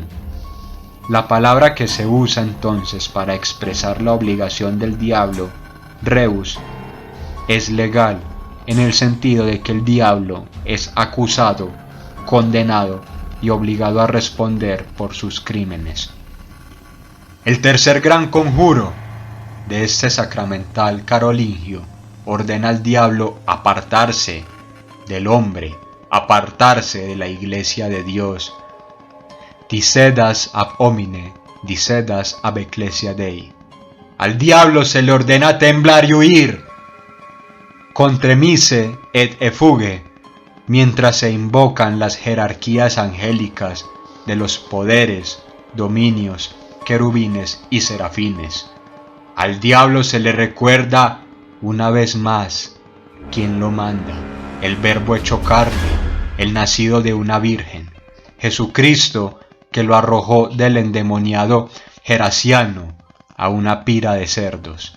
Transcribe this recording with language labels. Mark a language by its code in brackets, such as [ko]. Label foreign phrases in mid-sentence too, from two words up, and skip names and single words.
[es] La palabra que se usa entonces para expresar la obligación del diablo, rebus, es legal, en el sentido de que el diablo es acusado, condenado y obligado a responder por sus crímenes. El tercer gran conjuro de este sacramental carolingio ordena al diablo apartarse del hombre, apartarse de la iglesia de Dios. [la] Dicedas ab homine, dicedas ab ecclesia Dei. [es] Al diablo se le ordena temblar y huir. [la] Contremise et effuge, [es] mientras se invocan las jerarquías angélicas de los poderes, dominios, querubines y serafines. Al diablo se le recuerda una vez más quién lo manda: el Verbo hecho carne, el nacido de una virgen, Jesucristo, que lo arrojó del endemoniado Geraciano a una pira de cerdos.